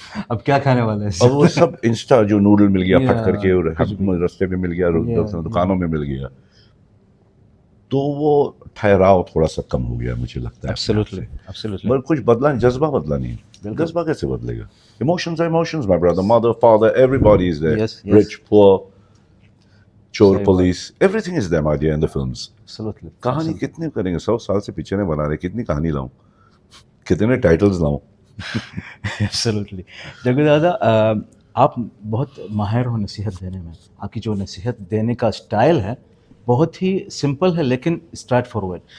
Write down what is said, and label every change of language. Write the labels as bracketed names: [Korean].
[Hindi] अब क्या खाने वाले हैं? अब वो सब इंस्टा जो नूडल मिल गया फट करके, और कुछ भी। रास्ते पे मिल गया, [English] Yeah, [Hindi] दुकानों में मिल गया, तो वो ठहराव थोड़ा सा कम हो गया मुझे लगता है। Absolutely, absolutely. पर कुछ बदला, जज्बा बदला नहीं। जज्बा कैसे बदलेगा? [English] Emotions are emotions, my brother, mother, father, everybody is there. Yes, yes. Rich, poor, चोर, [Hindi] सही [English] Police, everything is there, my dear, in the films. [Hindi] Absolutely. कहानी कितनी करेंगे? 100 साल से पिक्चरें बना रहे, कितनी कहानी लाऊं, कितने टाइटल्स लाऊं? एब्सोल्युटली। जग्गू दादा, आप बहुत माहिर हो नसीहत देने में। आपकी जो नसीहत देने का स्टाइल है बहुत ही सिंपल है लेकिन स्ट्रेट फॉरवर्ड।